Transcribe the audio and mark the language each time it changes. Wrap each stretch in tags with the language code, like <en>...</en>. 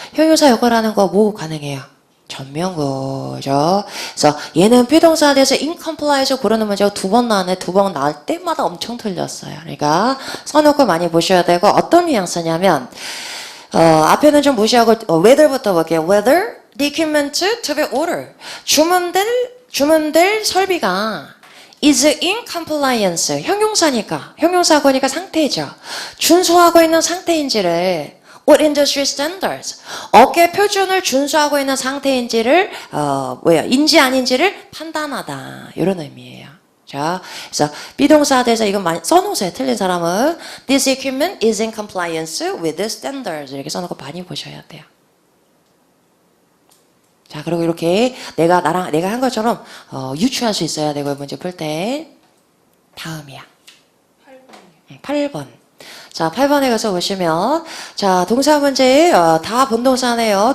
<ko>형용사 역할하는 거 뭐 가능해요? 전명구죠. 그래서 얘는 비동사에 대해서 incompliance 고르는 문제가 2번 나왔네. 2번 나올 때마다 엄청 틀렸어요. 그러니까 써놓고 많이 보셔야 되고 어떤 뉘앙스냐면 앞에는 좀 무시하고 whether부터 볼게요.</ko> <en>whether the equipment to be ordered</en> <ko>주문될 설비가 is in compliance 형용사거니까 상태죠. 준수하고 있는 상태인지를</ko> <en>What industry standards?</en> <ko>업계 표준을 준수하고 있는 상태인지를 인지 아닌지를 판단하다. 이런 의미예요. 자, 그래서 비동사에 대해서 이건 많이 써놓으세요. 틀린 사람은</ko> <en>This equipment is in compliance with the standards.</en> <ko>이렇게 써놓고 많이 보셔야 돼요. 자, 그리고 이렇게 내가 한 것처럼 유추할 수 있어야 되고 문제 풀 때 다음이야. 8번이요. 8번. 자, 8번에 가서 보시면, 자, 동사 문제, 다 본동사네요.</ko>